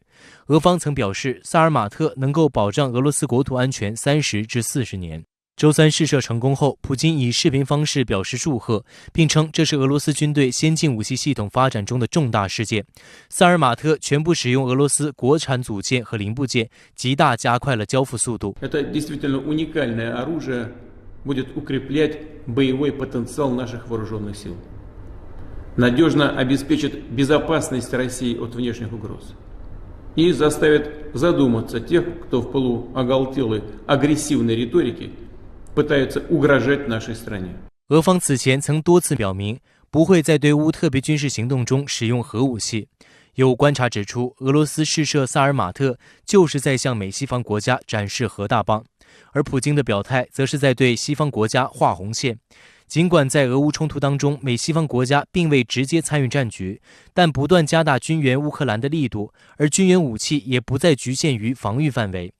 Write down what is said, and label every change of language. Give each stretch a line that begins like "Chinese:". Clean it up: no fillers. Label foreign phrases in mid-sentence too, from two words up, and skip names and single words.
Chinese: 俄方曾表示，萨尔马特能够保障俄罗斯国土安全30至40年。周3试射成功后，普京以视频方式表示祝贺，并称这是俄罗斯军队先进武器系统发展中的重大事件。萨尔马特全部使用俄罗斯国产组件和零部件，极大加快了交付速度。
Russian: Это действительно уникальное оружие будет укреплять боевой потенциал наших вооруженных сил, надежно обеспечит безопасность России от внешних угроз и заставит задуматься тех, кто в полуоголтелой агрессивной риторике пытаются угрожать нашей стране。
Chinese: 俄方此前曾多次表明，不会在对乌特别军事行动中使用核武器。有观察指出，俄罗斯试射萨尔马特就是在向美西方国家展示核大棒，而普京的表态则是在对西方国家画红线。尽管在俄乌冲突当中，美西方国家并未直接参与战局，但不断加大军援乌克兰的力度，而军援武器也不再局限于防御范围。